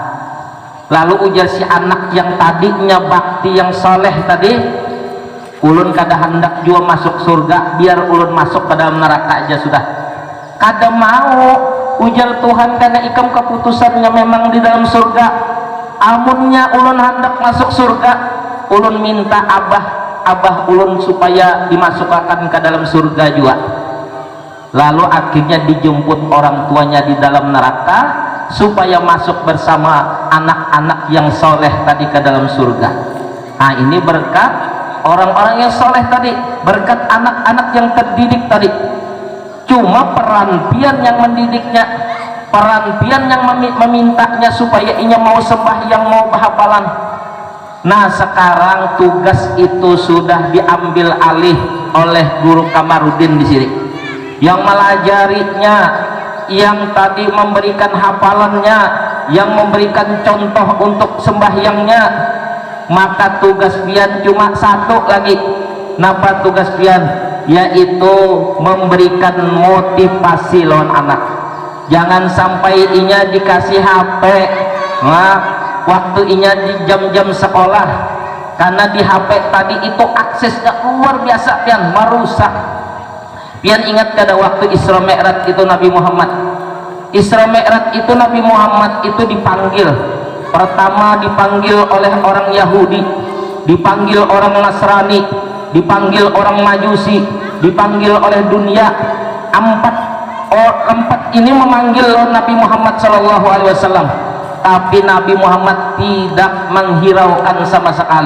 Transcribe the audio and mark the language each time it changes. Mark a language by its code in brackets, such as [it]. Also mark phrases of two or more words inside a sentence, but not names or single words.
[bjn] Lalu ujar si anak yang tadinya bakti yang soleh tadi, ulun kada hendak juga masuk surga, biar ulun masuk ke dalam neraka aja sudah. Kada mau, ujar Tuhan, karena ikam keputusannya memang di dalam surga. Amunnya ulun hendak masuk surga, ulun minta abah ulun supaya dimasukkan ke dalam surga juga. [id] Lalu akhirnya dijemput orang tuanya di dalam neraka supaya masuk bersama anak-anak yang soleh tadi ke dalam surga. Nah, ini berkat orang-orang yang soleh tadi, berkat anak-anak yang terdidik tadi. [bjn] Cuma peran pian yang mendidiknya, peran pian yang memintanya supaya inya mau sembahyang, mau berhafalan. [id] Nah, sekarang tugas itu sudah diambil alih oleh Guru Kamarudin di sini, yang melajarinya, yang tadi memberikan hafalannya, yang memberikan contoh untuk sembahyangnya. [bjn] Maka tugas pian cuma satu lagi. Napa tugas pian? Yaitu memberikan motivasi lawan anak. Jangan sampai inya dikasih HP waktu inya di jam-jam sekolah, karena di HP tadi itu aksesnya luar biasa pian, merusak. Pian ingat kada waktu Isra Mi'raj itu Nabi Muhammad, Isra Mi'raj itu Nabi Muhammad itu dipanggil. [id] Pertama dipanggil oleh orang Yahudi, dipanggil orang Nasrani, dipanggil orang Majusi, dipanggil oleh dunia. Empat ini memanggil Nabi Muhammad SAW, tapi Nabi Muhammad tidak menghiraukan sama sekali.